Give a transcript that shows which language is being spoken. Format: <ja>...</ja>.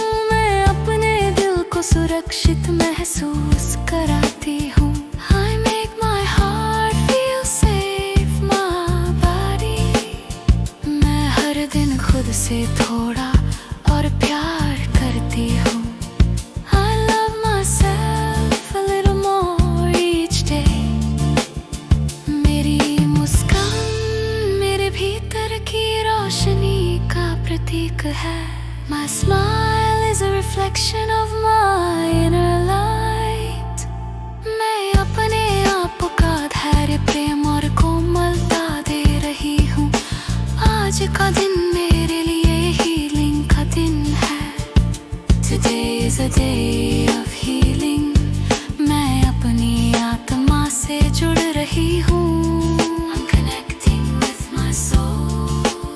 <hi>मैं अपने दिल को सुरक्षित महसूस कराती हूँ।</hi> <en>I make my heart feel safe, my body.</en> <hi>मैं हर दिन खुद से थोड़ा और प्यार करती हूँ।</hi> <en>I love myself a little more each day.</en> <hi>मेरी मुस्कान मेरे भीतर की रोशनी का प्रतीक है।</hi> <en>My smile is a reflection of my inner light.</en> <hi>मैं अपने आप का धैर्य, प्रेम और कोमलता दे रही हूँ। आज का दिन मेरे लिए हीलिंग का दिन है।</hi> <en>Today is a day of healing.</en> <hi>मैं अपनी आत्मा से जुड़ रही हूँ।</hi> <en>I'm connecting with my soul.</en>